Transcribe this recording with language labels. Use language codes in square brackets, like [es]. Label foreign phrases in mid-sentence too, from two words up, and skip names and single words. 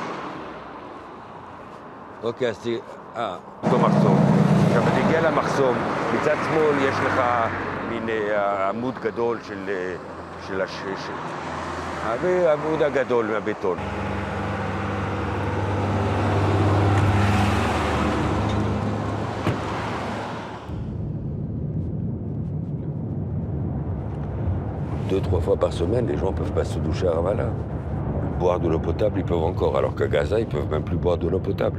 [he] אוקיי, אז אותו מחסום. עכשיו, אתה הגיע למחסום, מצד שמאל יש לך מין עמוד גדול של העמוד הגדול מהבטון. [fr] Deux, trois fois par semaine, les gens ne peuvent pas se doucher à Ramallah. Boire de l'eau potable, ils peuvent encore, alors qu'à Gaza, ils ne peuvent même plus boire de l'eau potable.